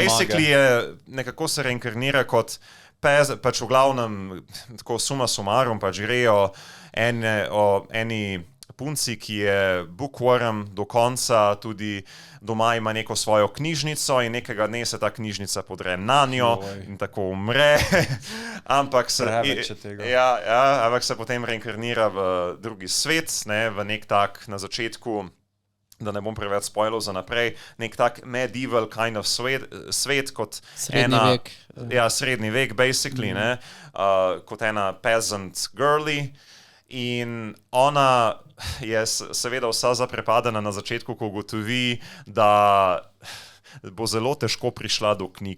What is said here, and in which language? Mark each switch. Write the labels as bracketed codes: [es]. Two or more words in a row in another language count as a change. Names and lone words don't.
[sl] Basically je, nekako se reinkarnira kot pač v glavnem, tako [la] suma sumarum, [sl] pač grejo o eni punci, ki je bookworm do konca, tudi doma ima neko svojo knjižnico in nekega dne se ta knjižnica podre nanjo in tako umre. Ampak se potem reinkarnira v drugi svet, v nek tak na začetku, da ne bom preveč spoilov za naprej, nek tak [en] medieval kind of [sl] svet kot srednji vek, basically, kot ena [en] peasant girly. [sl] In ona je seveda vsa zaprepadena na začetku, ko ugotovi, da bo zelo težko prišla do knjig.